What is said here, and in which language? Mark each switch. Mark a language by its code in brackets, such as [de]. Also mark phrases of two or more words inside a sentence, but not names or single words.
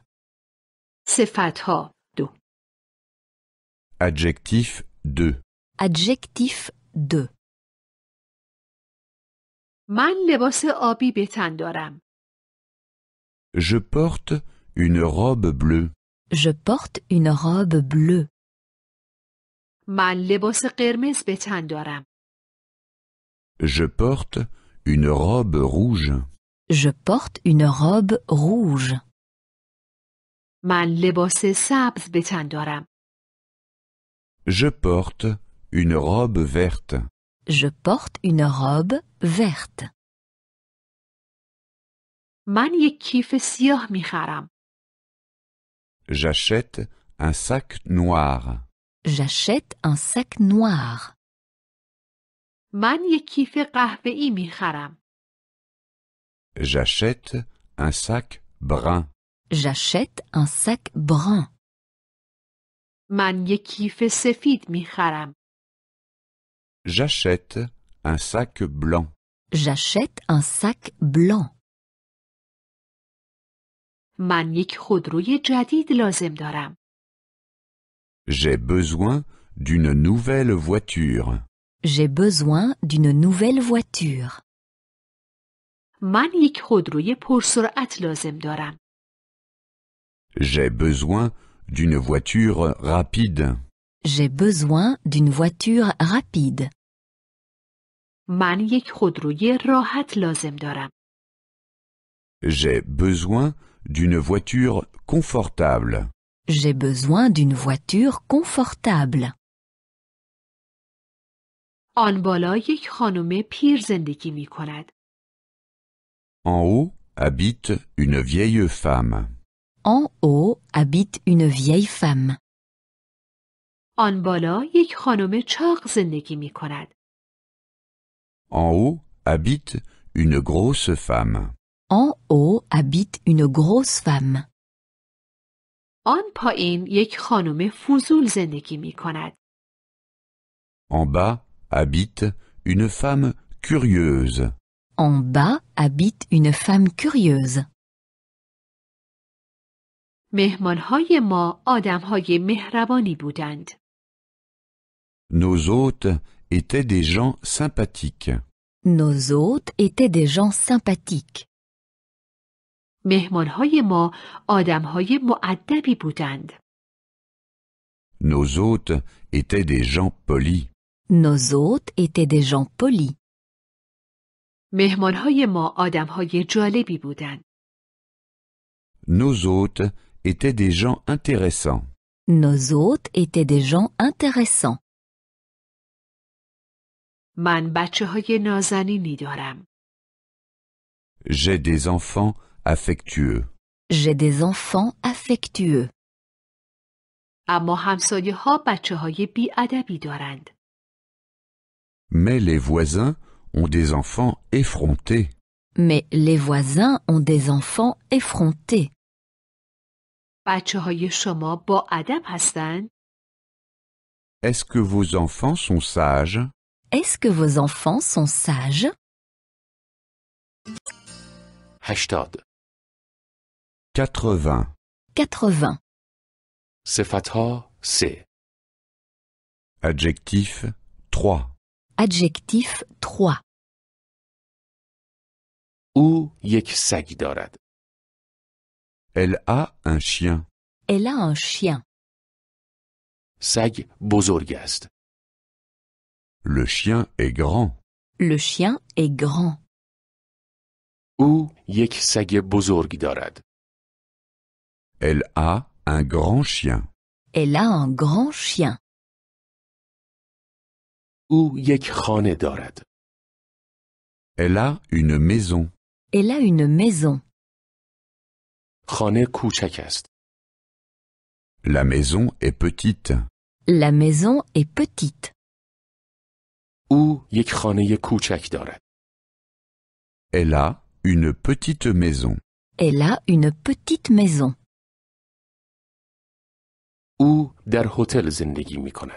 [fa] صفتها 2. [fr] Adjectif 2. Adjectif 2. [fa] من لباس آبی به تن دارم. [fr] Je porte une robe bleue. Je porte une robe bleue. [fa] من لباس قرمز به تن دارم. [fr] Je porte une robe rouge. Je porte une robe rouge. [fa] من لباس سبز به تن دارم. [fr] Je porte une robe verte. Je porte une robe verte. [fa] من یک کیف سیاه می خرم. [fr] J'achète un sac noir. J'achète un sac noir. [fa] من یک کیف قهوه‌ای می خرم. [fr] J'achète un sac brun. J'achète un sac brun. [fa] من یک کیف سفید می خرم. [fr] J'achète un sac blanc. J'achète un sac blanc. [fa] من یک خودروی جدید لازم دارم. [fr] J'ai besoin d'une nouvelle voiture. J'ai besoin d'une nouvelle voiture. [fa] من یک خودروی پرسرعت لازم دارم. [fr] J'ai besoin d'une voiture rapide. J'ai besoin d'une voiture rapide. [fa] من یک خودروی راحت لازم دارم. [fr] J'ai besoin d'une voiture confortable. J'ai besoin d'une voiture confortable. [fa] آن بالا یک خانم پیر زندگی می کند. [fr] En haut habite une vieille femme. En haut habite une vieille femme. [fa] آن بالا یک خانم چاق زندگی می کند. [fr] En haut habite une grosse femme. En haut habite une grosse femme. [fa] آن پایین یک خانم فضول زندگی می کند. [fr] En bas habite une femme curieuse. En bas habite une femme curieuse. [fa] مهمانهای ما آدمهای مهربانی بودند. [fr] Nos hôtes étaient des gens sympathiques. Nos hôtes étaient des gens sympathiques. [fa] مهمانهای ما آدمهای مؤدبی بودند. [fr] Nos hôtes étaient des gens polis. Nos hôtes étaient des gens polis. [fa] مهمانهای ما آدمهای جالبی بودند. [fr] Nos hôtes étaient des gens intéressants. Nos hôtes étaient des gens intéressants. [fa] من بچه‌های نازنینی دارم. [fr] J'ai des enfants affectueux. J'ai des enfants affectueux. [fa] اما همسایه‌ها بچه‌های بی‌ادبی دارند. [fr] Mais les voisins ont des enfants effrontés. Mais les voisins ont des enfants effrontés. [fa] بچه‌های شما با ادب هستند؟ [fr] Est-ce que vos enfants sont sages? Est-ce que vos enfants sont sages? [fa] 80. [fr] 80. 80. [fa] صفتها 3. [fr] Adjectif 3. Adjectif 3. [fa] او یک سگ دارد. [fr] Elle a un chien. Elle a un chien. [fa] سگ بزرگ است. [fr] Le chien est grand. Le chien est grand. [fa] او یک سگ بزرگ دارد. [fr] Elle a un grand chien. Elle a un grand chien. [fa] او یک خانه دارد. [fr] Elle a une maison. Elle a une maison. [fa] خانه کوچک است. [fr] La maison est petite. La maison est petite. [fa] او یک خانه کوچک دارد. [fr] Elle a une petite maison. Elle a une petite maison. [fa] او در هتل زندگی می کند.